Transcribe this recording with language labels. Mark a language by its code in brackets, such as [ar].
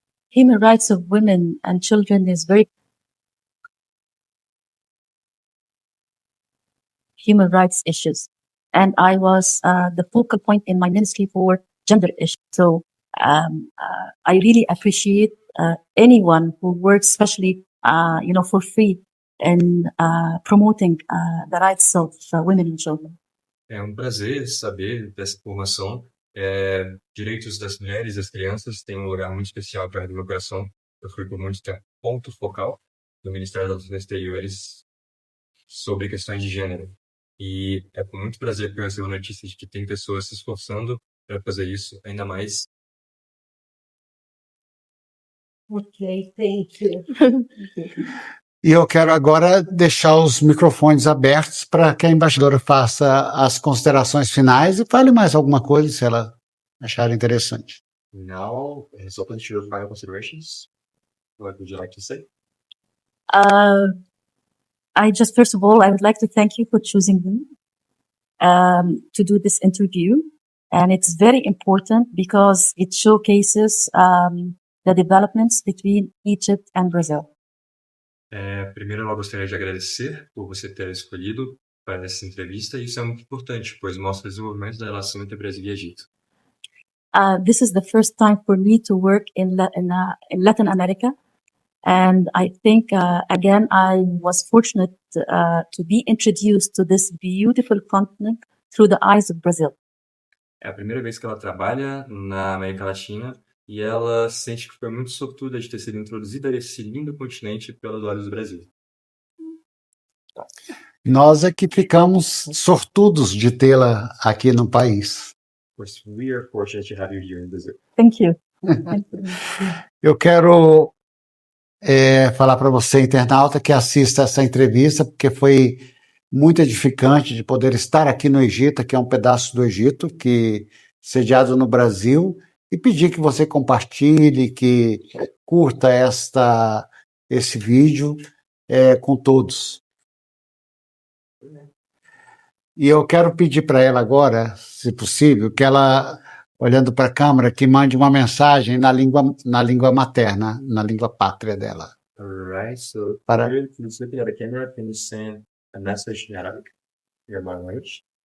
[en] Human rights of women and children is very human rights issues, and I was the focal point in my ministry for gender issues. So I really appreciate anyone who works, especially for free, in promoting the rights of women and children. [pt] É um prazer saber dessa informação. Direitos das mulheres e das crianças têm um lugar muito especial perto do meu coração. Eu fui por muito tempo ponto focal do Ministério das Relações Exteriores sobre questões de gênero. E é com muito prazer que eu recebo notícias de que tem pessoas se esforçando para fazer isso, ainda mais. [en] Ok, thank you. [pt] E eu quero agora deixar os microfones abertos para que a embaixadora faça as considerações finais e fale mais alguma coisa se ela achar interessante. [en] Now it's open to your final considerations. What would you like to say? First of all, I would like to thank you for choosing me to do this interview. And it's very important because it showcases the developments between Egypt and Brazil. [pt] Primeiro, eu gostaria de agradecer por você ter escolhido para essa entrevista. Isso é muito importante, pois mostra o desenvolvimento da relação entre Brasil e Egito. [en] This is the first time for me to work in Latin America. And I think, again, I was fortunate to be introduced to this beautiful continent through the eyes of Brazil. [pt] É a primeira vez que ela trabalha na América Latina e ela sente que foi muito sortuda de ter sido introduzida a esse lindo continente pelos olhos do Brasil. Nós é que ficamos sortudos de tê-la aqui no país. [en] We are fortunate to have you here in Brazil. Thank you. [pt] Eu quero falar para você, internauta, que assista essa entrevista, porque foi muito edificante de poder estar aqui no Egito, que é um pedaço do Egito, que sediado no Brasil, e pedir que você compartilhe, que curta esse vídeo com todos. E eu quero pedir para ela agora, se possível, que ela, olhando para a câmera, que mande uma mensagem na língua materna, na língua pátria dela. [en] Alright, so [pt] Para... [en] please looking at the camera, can you send a message in Arabic, your mother language?